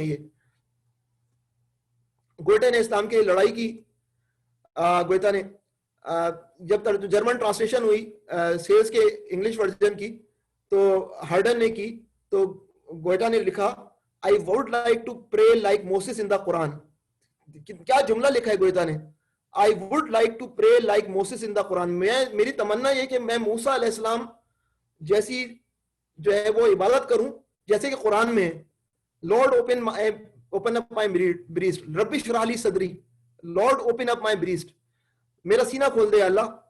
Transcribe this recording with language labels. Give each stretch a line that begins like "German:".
Urdu: یہ گوئتھا نے اسلام کی لڑائی کی. گوئتھا نے جب جرمن ٹرانسلیشن ہوئی سیلز کے انگلش ورژن کی تو ہارڈن نے کی, تو گوئتھا نے لکھا
English: I would like to pray like Moses in the Quran.
Urdu: کیا جملہ لکھا ہے گوئتھا نے,
English: I would like to pray like Moses in the Quran.
Urdu: میری تمنا یہ کہ میں موسیٰ علیہ السلام جیسی جو ہے وہ عبادت کروں جیسے کہ قرآن میں ہے.
English: Lord open up my breast.
Arabic: رب اشرح لی صدری.
English: Lord open up my breast.
Urdu: میرا سینہ کھول دے اللہ.